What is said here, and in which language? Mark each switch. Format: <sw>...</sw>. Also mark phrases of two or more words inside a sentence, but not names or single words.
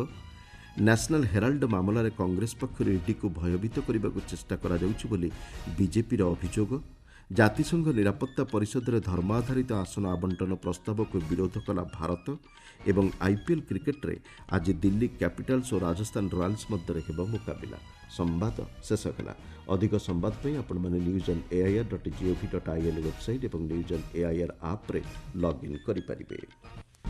<or>ନ୍ୟାସନାଲ୍ ହେରାଲ୍ଡ ମାମଲାରେ କଂଗ୍ରେସ ପକ୍ଷରୁ ଇଡିକୁ ଭୟଭୀତ କରିବାକୁ ଚେଷ୍ଟା କରାଯାଉଛି ବୋଲି ବିଜେପିର ଅଭିଯୋଗ। ଜାତିସଂଘ ନିରାପତ୍ତା ପରିଷଦରେ ଧର୍ମ ଆଧାରିତ ଆସନ ଆବଣ୍ଟନ ପ୍ରସ୍ତାବକୁ ବିରୋଧ କଲା ଭାରତ ଏବଂ ଆଇପିଏଲ୍ କ୍ରିକେଟରେ ଆଜି ଦିଲ୍ଲୀ କ୍ୟାପିଟାଲ୍ସ ଓ ରାଜସ୍ଥାନ ରୟାଲ୍ସ ମଧ୍ୟରେ ହେବ ମୁକାବିଲା। ସମ୍ବାଦ ଶେଷ ହେଲା। ଅଧିକ ସମ୍ବାଦ ପାଇଁ ଆପଣମାନେ newsoneair.gov.in ୱେବସାଇଟ୍ ଏବଂ ନ୍ୟୁଜ୍ ଅନ୍ ଏଆଇଆର୍ ଆପ୍ରେ ଲଗ୍ଇନ୍ କରିପାରିବେ।</or>